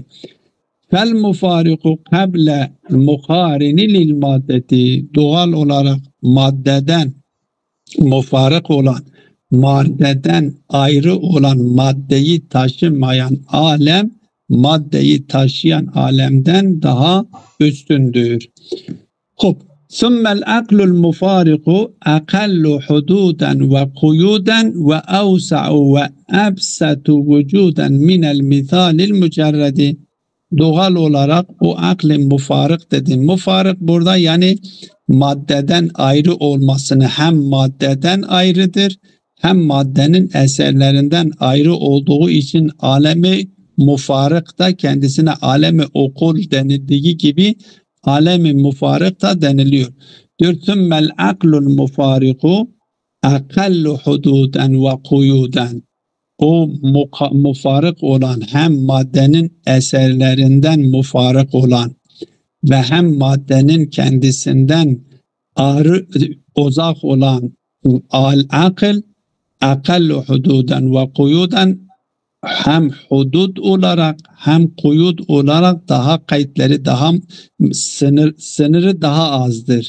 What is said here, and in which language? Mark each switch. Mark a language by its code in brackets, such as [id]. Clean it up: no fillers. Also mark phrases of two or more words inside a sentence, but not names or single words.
[ar] فالمفارق قبل المقارن للمادة. [tr] Doğal olarak maddeden mufarik olan, maddeden ayrı olan maddeyi taşımayan alem maddeyi taşıyan alemden daha üstündür. Hop. [ar] ثُمَّ الْعَقْلُ الْمُفَارِقُ أَقَلُّ حُدُودًا وَقُيُودًا وَأَوْسَعُ وَأَبْسَطُ وُجُودًا مِنَ الْمِثَالِ الْمُجَرَّدِ. [tr] Doğal olarak o akl-i mufarık dedim. Mufarık burada yani maddeden ayrı olmasını, hem maddeden ayrıdır hem maddenin eserlerinden ayrı olduğu için alemi mufarık da kendisine alemi okul denildiği gibi alemi mufarık da deniliyor. [ar] Diyor ثُمَّ الْعَقْلُ الْمُفَارِقُ أَقَلُّ حُدُودًا وَقُيُودًا. [tr] O mufarık olan, hem maddenin eserlerinden mufarık olan ve hem maddenin kendisinden uzak olan [ar] العقل أقل حدودا وقيودا, [tr] hem hudud olarak hem kuyud olarak daha kayıtları, daha sınırı daha azdır.